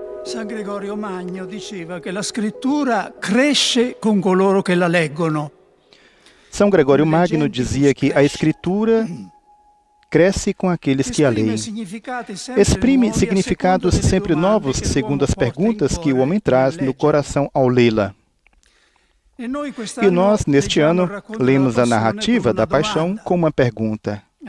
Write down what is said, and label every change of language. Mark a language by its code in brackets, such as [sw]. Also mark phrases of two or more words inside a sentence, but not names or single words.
[it] San Gregorio Magno diceva che la scrittura cresce con coloro che la leggono. [pt] São Gregório Magno dizia que a Escritura cresce com aqueles que a leem. Exprime significados sempre novos segundo as perguntas que o homem traz no coração ao lê-la. E nós, neste ano, lemos a narrativa da paixão com uma pergunta.